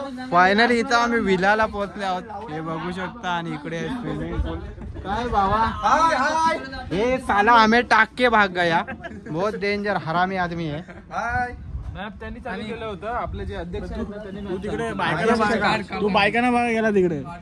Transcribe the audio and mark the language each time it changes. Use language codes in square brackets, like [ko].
[mr] Finally इथं आम्ही विलाला पोहोचले आहोत. हे बघू शकता. आणि इकडे स्विमिंग पूल. काय बाबा, हे [hi] साला हमें टाक के भाग गया. बहुत डेंजर हरामी आदमी है. [mr] त्यांनी चालू केलं होतं. आपले जे अध्यक्ष आहेत ना, त्यांनी तू तिकडे तू बायकांना बघा गेला तिकडे.